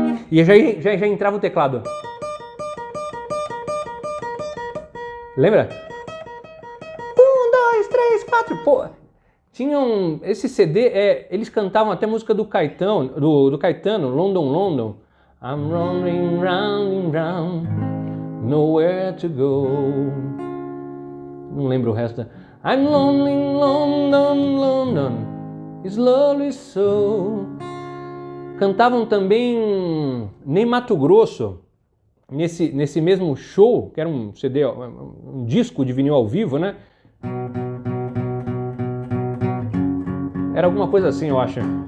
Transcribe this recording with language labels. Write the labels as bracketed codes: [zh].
[pt] E já entrava o teclado. Lembra? 1, 2, 3, 4. Pô, tinham esse CD, eles cantavam até música do Caetano, London, London. [en] I'm running round and round, nowhere to go. [pt] Não lembro o resto. [en] I'm lonely in London, London, slowly so. [pt] Cantavam também Nem Mato Grosso, nesse mesmo show, que era um CD, um disco de vinil ao vivo, né? Era alguma coisa assim, eu acho.